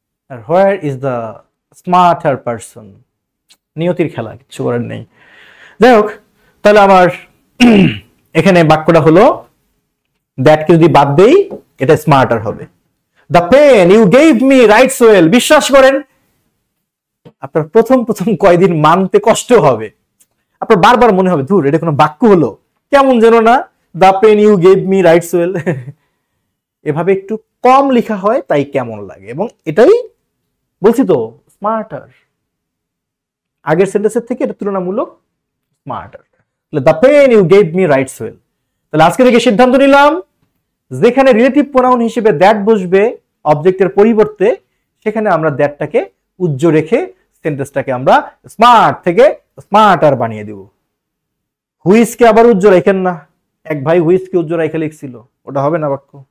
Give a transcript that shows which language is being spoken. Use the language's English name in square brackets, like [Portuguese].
[English] And where is the smarter person? [Bangla] নিয়তির খেলা, কিছু করার নেই। যাই হোক, তাহলে আমার এখানে বাক্যটা হলো দ্যাটকে যদি বাদ দেই এটা স্মার্টার হবে। [English] The pen you gave me writes well. [Bangla] বিশ্বাস করেন আপনার প্রথম কয়দিন মানতে কষ্ট হবে। আপনার বারবার মনে হবে ধুর এটা কোনো বাক্য হলো, কেমন যেন না। [English] The pen you gave me writes well. [Bangla] এভাবে একটু কম লেখা হয় তাই কেমন লাগে, এবং এটাই বলছি তো স্মার্টার। আগের সেন্টেন্সের থেকে এটা তুলনামূলক স্মার্টার। তাহলে [English] the pen you gave me writes well. [Bangla] তাহলে আজকে থেকে সিদ্ধান্ত নিলাম যেখানে রিলেটিভ প্রোনাউন হিসেবে দ্যাট বসবে অবজেক্টের পরিবর্তে, সেখানে আমরা দ্যাটটাকে উজ্জ্ব রেখে সেন্টেন্সটাকে আমরা স্মার্ট থেকে স্মার্টার বানিয়ে দেব। হুইসকে আবার উজ্জ্ব রাখেন না। এক ভাই হুইসকে উজ্জ্ব রেখে লিখছিল, ওটা হবে না বাক্য।